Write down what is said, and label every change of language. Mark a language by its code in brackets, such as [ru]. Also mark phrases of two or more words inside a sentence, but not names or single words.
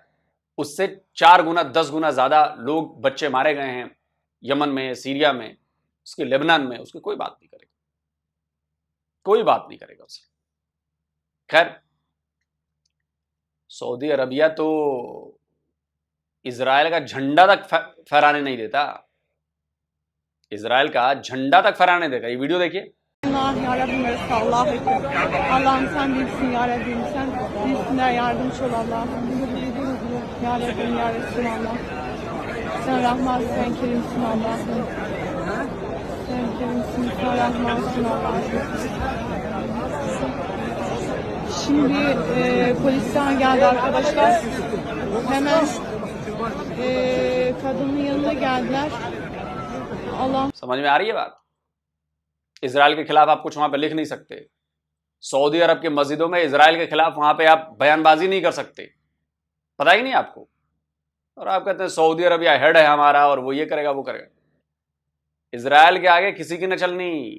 [hi] उससे 4 गुना 10 गुना ज़्यादा लोग, बच्चे मारे गए हैं यमन में, सीरिया में, उसके लेबनान में, उसकी कोई बात नहीं करेगा, कोई बात नहीं करेगा उससे। खैर, सऊदी अरबिया तो इजराइल का झंडा तक फहराने नहीं देता, इजराइल का झंडा तक फहराने देगा। ये वीडियो देखिए। [tr] Allah'ım sen bilsin ya Rabbim, sen bilsinler, yardımcı ol Allah'ım. Ya Rabbim, ya Resulallah. Sen Rahmansın, sen Kerimsin Allah'ım. Sen Kerimsin, sen Rahmansın Allah'ım. Şimdi polisten geldi arkadaşlar. Hemen kadının yanına geldiler. Allah. [hi] समझ में आ रही है बात? इजराइल के खिलाफ आप कुछ वहां पे लिख नहीं सकते। सऊदी अरब की मस्जिदों में इजराइल के खिलाफ वहां पे आप बयानबाजी नहीं कर सकते। पता ही नहीं आपको? और आप कहते हैं सऊदी अरबिया हेड है हमारा और वो ये करेगा वो करेगा। इजराइल के आगे किसी की न चलनी।